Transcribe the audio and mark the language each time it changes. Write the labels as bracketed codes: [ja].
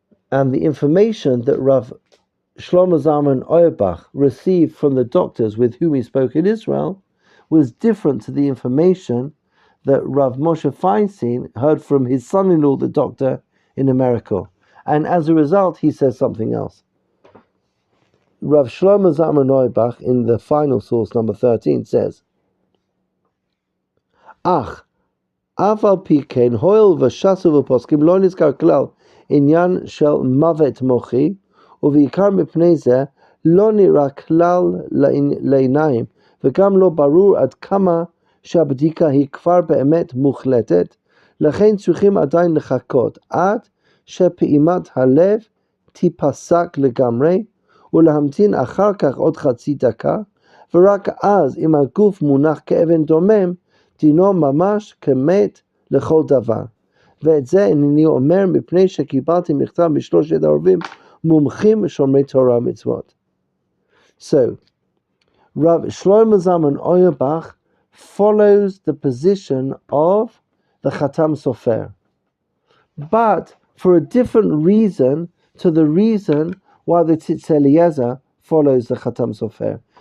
[en] And the information that Rav Shlomo Zalman Auerbach received from the doctors with whom he spoke in Israel was different to the information that Rav Moshe Feinstein heard from his son-in-law, the doctor in America. And as a result, he says something else. Rav Shlomo Zalman Auerbach, in the final source, number 13, says, [he] Ach, aval pikein hoil v'shasu v'poskim lo nizkar klal inyan shel mavet mochi ובעיקר מפני זה לא נראה כלל לעיניים וגם לא ברור עד כמה שהבדיקה היא כבר באמת מוחלטת, לכן צריכים עדיין לחכות עד שפעימת הלב תיפסק לגמרי ולהמתין אחר כך עוד חצי דקה, ורק אז אם הגוף מונח כאבן דומם דינו ממש כמת לכל דבר. ואת זה אינני אומר מפני שקיבלתי מכתב משלושת הרבים מומחים שומרי תורה ומצוות. [en] So, Rav Shlomo Zalman Auerbach follows the position of the Khatam Sofer, but for a different reason to the reason why the Tzitz Eliezer follows the Khatam Sofer.